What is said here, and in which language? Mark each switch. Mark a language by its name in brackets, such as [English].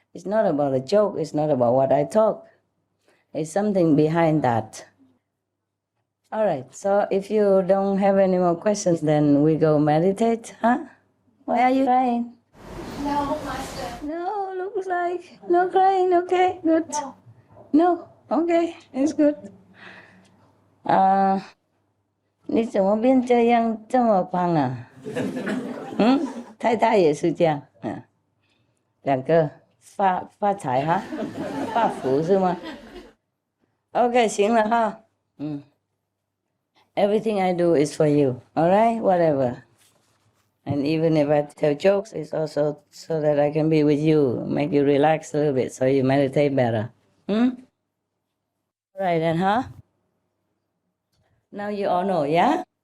[English] It's not about a joke, it's not about what I talk. It's something behind that. All right, so if you don't have any more questions, then we go meditate, huh? Why are you crying? No, Master. No, looks like no crying, okay, good. No, okay, it's good. [Chinese] 你怎么变这样这么胖啊？太太也是这样，两个发财哈，发福是吗？ [English] OK， [Chinese] 行了哈， [English] Everything I do is for you, all right? Whatever. And even if I tell jokes, it's also so that I can be with you, make you relax a little bit, so you meditate better. All right then, huh? Now you all know, yeah?